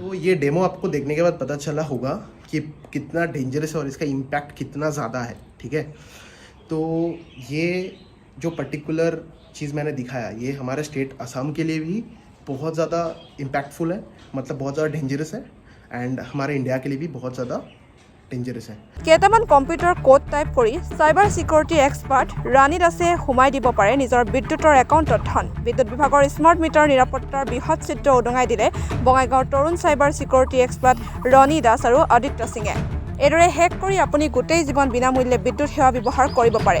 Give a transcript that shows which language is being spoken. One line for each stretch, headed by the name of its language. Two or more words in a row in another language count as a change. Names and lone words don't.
Hindi: तो ये डेमो आपको देखने के बाद पता चला होगा कि कितना डेंजरस है और इसका इम्पैक्ट कितना ज़्यादा है, ठीक है। तो ये जो पर्टिकुलर चीज़ मैंने दिखाया ये हमारे स्टेट असम के लिए भी बहुत ज़्यादा इम्पैक्टफुल है, मतलब बहुत ज़्यादा डेंजरस है, एंड हमारे इंडिया के लिए भी बहुत ज़्यादा डेंजरस है।
Assamese: কেইটামান
English: computer code type
Assamese: কৰি
English: cyber security expert
Assamese: ৰাণী দাসে সোমাই দিব পাৰে নিজৰ বিদ্যুতৰ একাউণ্টত ধন। বিদ্যুৎ বিভাগৰ
English: smart meter
Assamese: নিৰাপত্তাৰ বৃহৎ চিত্ৰ উদঙাই দিলে বঙাইগাঁৱৰ তৰুণ
English: cyber security expert
Assamese: ৰণী দাস আৰু আদিত্য সিঙে। এইদৰে হেক কৰি আপুনি গোটেই জীৱন বিনামূল্যে বিদ্যুৎ সেৱা ব্যৱহাৰ কৰিব পাৰে।